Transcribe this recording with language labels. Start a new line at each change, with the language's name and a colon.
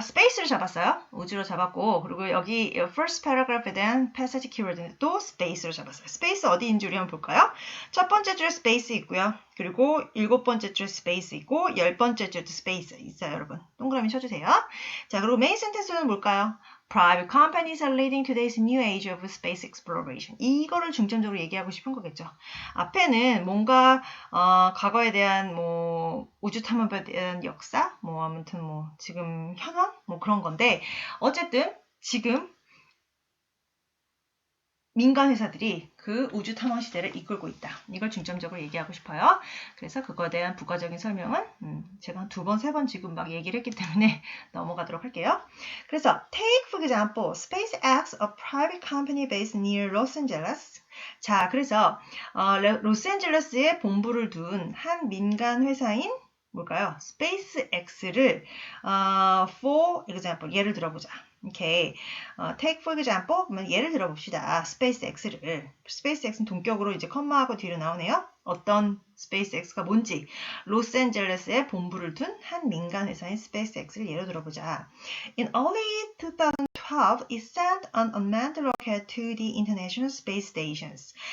Korean: 스페이스를 잡았어요. 우주로 잡았고, 그리고 여기 first paragraph에 대한 passage 키워드는 또 스페이스로 잡았어요. 스페이스 어디인 줄 한번 볼까요? 첫 번째 줄에 스페이스 있고요. 그리고 7번째 줄에 스페이스 있고 10번째 줄에도 스페이스 있어요, 여러분. 동그라미 쳐주세요. 자, 그리고 메인 센텐스는 뭘까요?
English: Private companies are leading today's new age of space exploration.
Korean: 이거를 중점적으로 얘기하고 싶은 거겠죠. 앞에는 뭔가 과거에 대한 뭐 우주 탐험에 대한 역사, 뭐 아무튼 뭐 지금 현황, 뭐 그런 건데 어쨌든 지금 민간 회사들이 그 우주 탐험 시대를 이끌고 있다. 이걸 중점적으로 얘기하고 싶어요. 그래서 그거에 대한 부가적인 설명은 제가 한 2번, 3번 지금 막 얘기를 했기 때문에 넘어가도록 할게요.
English: 그래서 take for example, SpaceX, a private company based near Los Angeles.
Korean: 자, 그래서 로스앤젤레스에 본부를 둔 한 민간 회사인 뭘까요? SpaceX를
English: for example,
Korean: 예를 들어보자. 오케이.
English: take for example,
Korean: 그러면 예를 들어 봅시다. SpaceX를. SpaceX는 동격으로 이제 컴마하고 뒤로 나오네요. 어떤 SpaceX가 뭔지. 로스앤젤레스에 본부를 둔 한 민간 회사인 SpaceX를 예로 들어보자.
English: In early 2012, it sent an unmanned rocket to the International Space Stations.